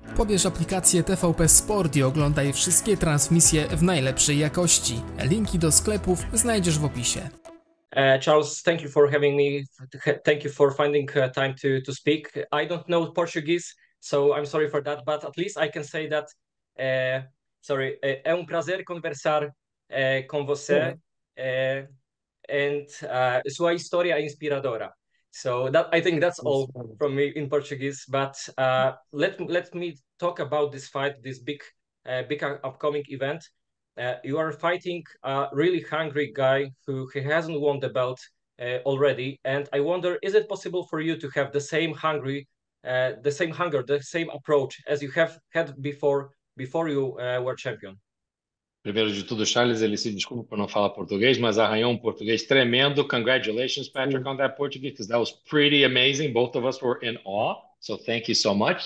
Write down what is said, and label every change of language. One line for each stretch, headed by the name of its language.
Polish: Pobierz aplikację TVP Sport i oglądaj wszystkie transmisje w najlepszej jakości. Linki do sklepów znajdziesz w opisie.
English: Charles, thank you for having me. Thank you for finding time to speak. I don't know Portuguese, so I'm sorry for that, but at least I can say that,
Portuguese: é um prazer conversar com você,
English: and
Portuguese: sua história é inspiradora.
English: So I think that's all from me in Portuguese, but let me talk about this fight, this big upcoming event. You are fighting a really hungry guy who hasn't won the belt already, and I wonder, is it possible for you to have the same hunger, the same approach as you have had before you were champion?
Portuguese: Primeiro de tudo, Charles, ele se desculpa por não falar português, mas arranhou um português tremendo.
English: Congratulations, Patrick, on that Portuguese, because that was pretty amazing. Both of us were in awe, so thank you so much.